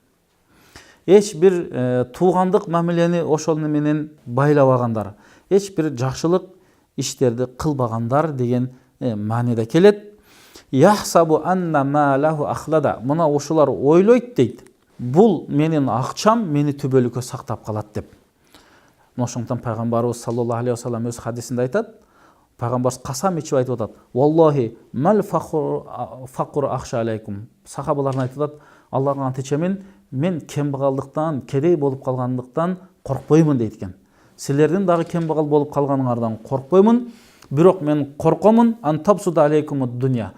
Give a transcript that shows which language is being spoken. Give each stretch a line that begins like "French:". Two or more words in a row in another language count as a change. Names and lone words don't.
Kyrgyz: Эч бир туугандык мамилени ошол менен байлабагандар, эч бир жакшылык иштерди кылбагандар деген мааниде келет.
Arabic: يحسب أن ماله أخلده.
Kyrgyz: Мына ошолар ойлойт дейт, бул менин акчам мени түбөлүккө сактап калат деп. Ошондуктан пайгамбарыбыз
Arabic: صلى الله عليه وسلم
Kyrgyz: өз хадисинде айтат, пайгамбарыбыз касам ичип айтып атат:
Arabic: "والله ما الفقر أخشى عليكم."
Kyrgyz: Сахабаларына айтып атат: "Аллага ант ичемин, мен кембагалдыктан, кедей болуп калгандыктан коркпоймун" дейт экен. Силердин дагы кембагал болуп калганыңардан коркпоймун, бирок мен коркомун
Arabic: أن تبسط عليكم الدنيا.